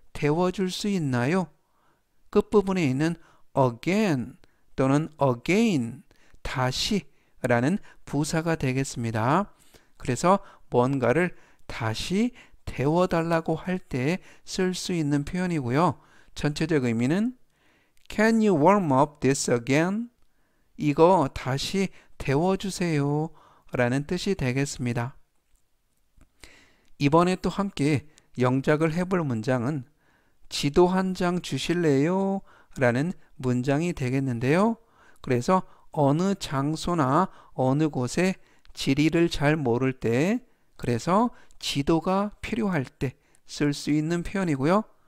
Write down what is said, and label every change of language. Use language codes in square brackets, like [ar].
[ko] 데워줄 수 있나요? 끝부분에 있는 again 또는 again, 다시 라는 부사가 되겠습니다. 그래서 뭔가를 다시 데워달라고 할 때 쓸 수 있는 표현이고요. 전체적 의미는 [en] Can you warm up this again? [ko] 이거 다시 데워주세요 라는 뜻이 되겠습니다. 이번에 또 함께 영작을 해볼 문장은 지도 한 장 주실래요? 라는 문장이 되겠는데요. 그래서 어느 장소나 어느 곳에 지리를 잘 모를 때, 그래서 지도가 필요할 때 쓸 수 있는 표현이고요.